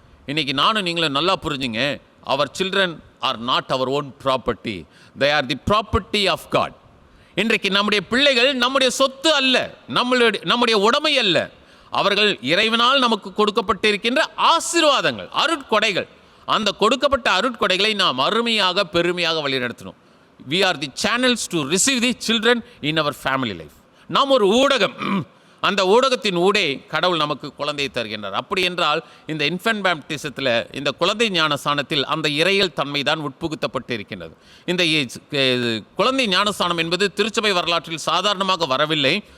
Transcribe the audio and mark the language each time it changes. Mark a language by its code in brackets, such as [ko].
[ta] இன்றைக்கி நானும் நீங்களும் நல்லா புரிஞ்சுங்க, [en] Our children are not our own property, they are the property of God. [ta] இன்றைக்கு நம்முடைய பிள்ளைகள் நம்முடைய சொத்து அல்ல, நம்முடைய உடைமை அல்ல. அவர்கள் இறைவனால் நமக்கு கொடுக்கப்பட்டிருக்கின்ற ஆசீர்வாதங்கள், அருட்கொடைகள். அந்த கொடுக்கப்பட்ட அருட்கொடைகளை நாம் அருமையாக பெருமையாக வழிநடத்தணும். [en] we are the channels to receive the children in our family life. [ta] நாம் ஒரு ஊடகம், அந்த ஊடகத்தின் ஊடே கடவுள் நமக்கு குழந்தையை தருகின்றார். அப்படி என்றால் இந்த இன்ஃபென்ட் பேப்டிசத்தில், இந்த குழந்தை ஞானஸ்தானத்தில் அந்த இறையல் தன்மை தான் உட்புகுத்தப்பட்டு இருக்கின்றது. இந்த குழந்தை ஞானஸ்தானம் என்பது திருச்சபை வரலாற்றில் சாதாரணமாக வரவில்லை.